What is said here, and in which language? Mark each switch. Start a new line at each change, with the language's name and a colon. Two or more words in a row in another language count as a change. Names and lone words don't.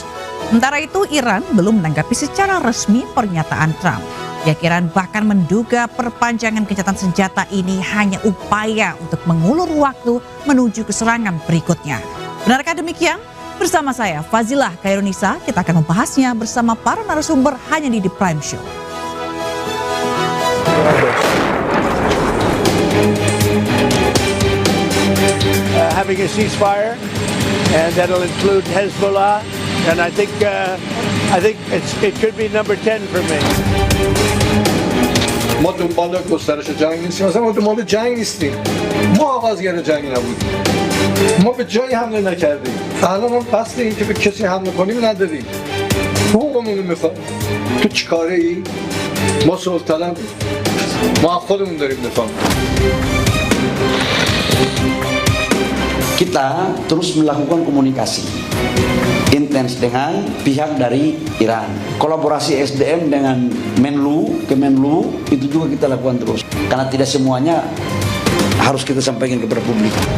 Indonesian: Sementara itu Iran belum menanggapi secara resmi pernyataan Trump. Pihak Iran bahkan menduga perpanjangan gencatan senjata ini hanya upaya untuk mengulur waktu menuju ke serangan berikutnya. Benarkah demikian? Bersama saya Fazilah Khairunisa, kita akan membahasnya bersama para narasumber hanya di The Prime Show.
English: Having a ceasefire, and that'll include Hezbollah, and I think it could be number 10 for me.
Persian: ما دنبال گسترش جنگ نیستیم، مثلا ما دنبال جنگ نیستیم، ما آغازگر جنگ نبودیم، ما به جایی حمله نکردیم، الان هم قصد این که به کسی حمله کنیم نداریم، حقوقمون رو میخواد. تو چیکاره ای؟ ما صلح طلبیم، ما خودمون داریم دفاع.
Indonesian: Kita terus melakukan komunikasi intens dengan pihak dari Iran. Kolaborasi SDM dengan Kemenlu itu juga kita lakukan terus. Karena tidak semuanya harus kita sampaikan kepada publik.